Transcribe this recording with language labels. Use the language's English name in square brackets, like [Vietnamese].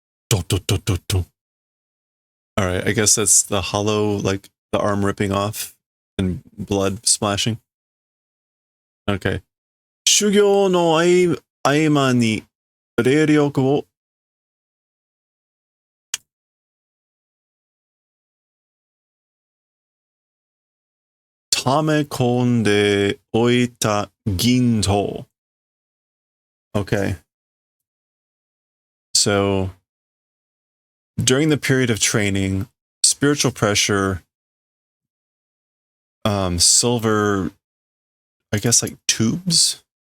[English] Do, do, do, do, do. All right. I guess that's the hollow, like the arm ripping off and blood splashing. Okay. [Japanese] 修行の合間に霊力を溜め込んでおいた銀刀. [English] Okay. So during the period of training, spiritual pressure, silver, I guess like tubes.